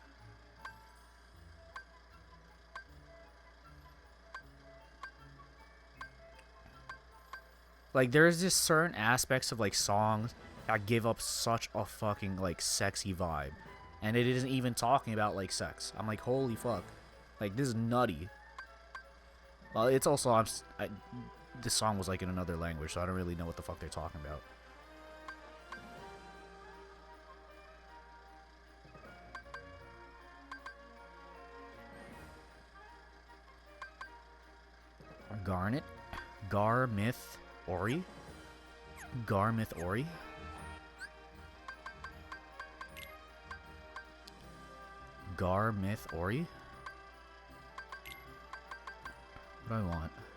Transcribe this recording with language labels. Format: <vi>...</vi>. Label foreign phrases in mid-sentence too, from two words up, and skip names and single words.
<en>Like, there's just certain aspects of, like, songs that give up such a fucking, like, sexy vibe. And it isn't even talking about, like, sex. I'm like, holy fuck. Like, this is nutty. Well, it's also, this song was, like, in another language, so I don't really know what the fuck they're talking about. Garnet? Garmith Ori? Garmith Ori? Garmith Ori? What do I want?</en>